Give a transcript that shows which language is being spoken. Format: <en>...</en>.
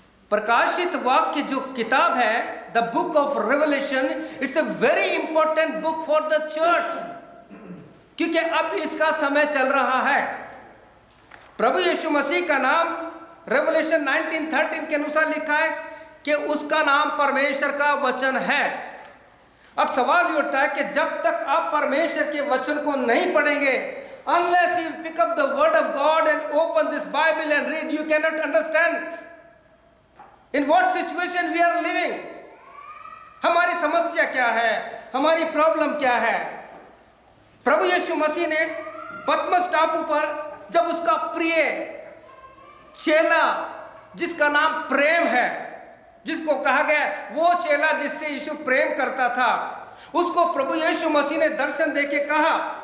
<hi>प्रकाशित वाक्य जो किताब है,</hi> <en>the book of Revelation, it's a very important book for the church,</en> <hi>क्योंकि अब इसका समय चल रहा है। प्रभु यीशु मसीह का नाम रेवलेशन 19:13 के अनुसार लिखा है कि उसका नाम परमेश्वर का वचन है। अब सवाल ये उठता है कि जब तक आप परमेश्वर के वचन को नहीं पढ़ेंगे,</hi> <en>unless you pick up the word of God and open this Bible and read, you cannot understand in what situation we are living.</en> <hi>हमारी समस्या क्या है, हमारी प्रॉब्लम क्या है। प्रभु यीशु मसीह ने पतमस टापू पर जब उसका प्रिय चेला, जिसका नाम प्रेम है, जिसको कहा गया वो चेला जिससे यीशु प्रेम करता था, उसको प्रभु यीशु मसीह ने दर्शन देके कहा,</hi>